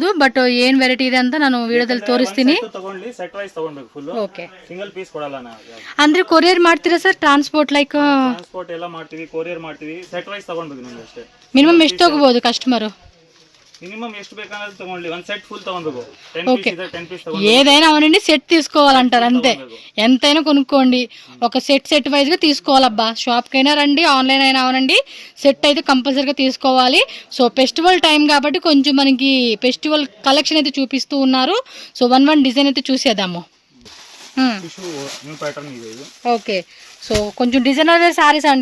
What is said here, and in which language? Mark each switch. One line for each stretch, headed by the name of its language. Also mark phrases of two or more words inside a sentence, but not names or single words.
Kannada: ಬಟ್ ಏನ್ ವೆರೈಟಿ ಇದೆ ಅಂತ ನಾನು ವಿಡಿಯೋದಲ್ಲಿ ತೋರಿಸ್ತೀನಿ. ತಗೊಂಡ್ಲಿ
English: set wise
Kannada: ತಗೊಳ್ಬೇಕು ಫುಲ್. ಓಕೆ,
English: single piece
Kannada: ಕೊಡಲ್ಲ ನಾವು. ಅಂದ್ರೆ ಕೊರಿಯರ್ ಮಾಡ್ತೀರಾ ಸರ್?
English: transport like
Kannada: ಟ್ರಾನ್ಸ್ಪೋರ್ಟ್ ಎಲ್ಲ ಮಾಡ್ತೀವಿ, ಕೊರಿಯರ್ ಮಾಡ್ತೀವಿ.
English: set wise
Kannada: ತಗೊಳ್ಬೇಕು ನಿಮ್ಗೆ ಅಷ್ಟೇ. ಮಿನಿಮಮ್ ಎಷ್ಟು ತಗೋಬಹುದು ಕಸ್ಟಮರ್? మినిమం ಎಷ್ಟು ಬೇಕಂದ್ರೆ ತಗೊಳ್ಳಿ, ಒಂದು
English: set full
Kannada: ತಗೊಳ್ಬೇಕು. 10 ಪೀಸ್ ಇದೆ, 10 ಪೀಸ್ ತಗೊಂಡಿ.
Telugu: ఏదైనా అవనండి, సెట్ తీసుకోవాలంటారు అంతే. ఎంతైనా కొనుక్కోండి, ఒక
English: set wise
Telugu: గా తీసుకోవాలబ్బా. షాప్ కైనా రండి, ఆన్లైన్ అయినా అవనండి, సెట్ అయితే కంపల్సరీగా తీసుకోవాలి. సో
English: festival time
Telugu: కాబట్టి కొంచెం మనకి
English: festival collection
Telugu: అయితే చూపిస్తూ ఉన్నారు.
English: so one design
Telugu: అయితే చూసేద్దాము.
English: okay, so
Telugu: కొంచెం
English: designer wear sarees
Telugu: అండి.